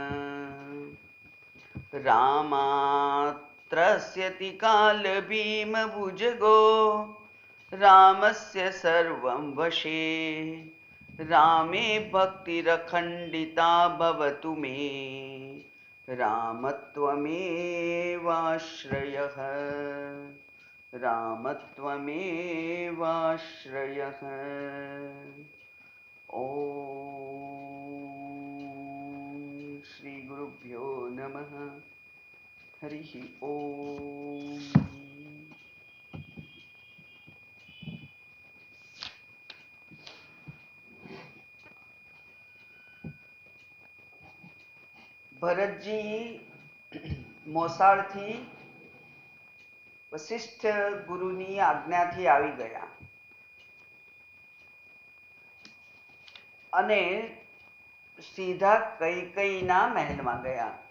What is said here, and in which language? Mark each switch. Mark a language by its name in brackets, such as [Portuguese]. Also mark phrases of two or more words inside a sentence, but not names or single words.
[Sanskrit] रामात्रस्यति कालभीमभुजगो रामस्य सर्वं वशे रामे भक्तिरखण्डिता भवतु मे रामत्वमेवाश्रयः रामत्वमेवाश्रयः। ॐ श्री गुरुभ्यो नमः। हरिः ओम। [Gujarati] ભરતજી મોસાળથી વશિષ્ઠ ગુરુની આજ્ઞાથી આવી ગયા અને સીધા કૈકેયીના મહેલમાં ગયા.